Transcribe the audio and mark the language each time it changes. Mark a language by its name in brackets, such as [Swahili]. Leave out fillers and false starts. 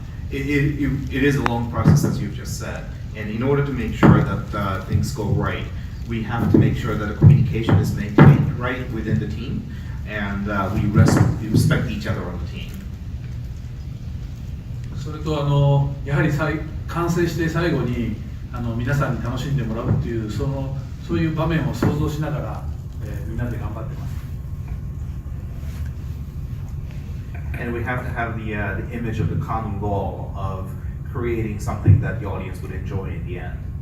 [English] It is a long process, as you've just said, and in order to make sure that things go right, we have to make sure that the communication is maintained right within the team, and we respect each other on the team. [Japanese] それとやはり完成して最後に皆さんに楽しんでもらうっていうそういう場面を想像しながら、みんなで頑張ってます。 [English] And we have to have the image of the common goal of creating something that the audience would enjoy in the end.